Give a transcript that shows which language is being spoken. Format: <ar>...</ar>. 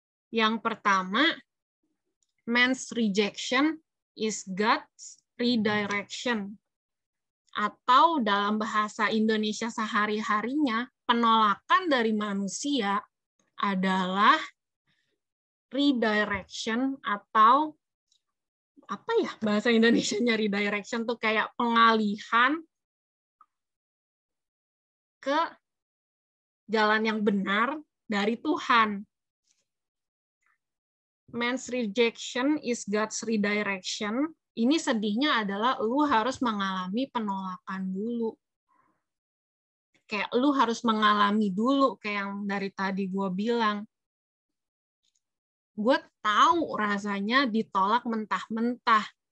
<id>Yang pertama,</id> <en>man's rejection is God's redirection.</en> <id>Atau dalam bahasa Indonesia sehari-harinya, penolakan dari manusia adalah redirection atau apa ya bahasa Indonesianya redirection tuh kayak pengalihan ke jalan yang benar dari Tuhan.</id> <en>man's rejection is God's redirection.</en> <id>Ini sedihnya adalah lu harus mengalami penolakan dulu. Kayak lu harus mengalami dulu, kayak yang dari tadi gue bilang. Gue tahu rasanya ditolak mentah-mentah.</id>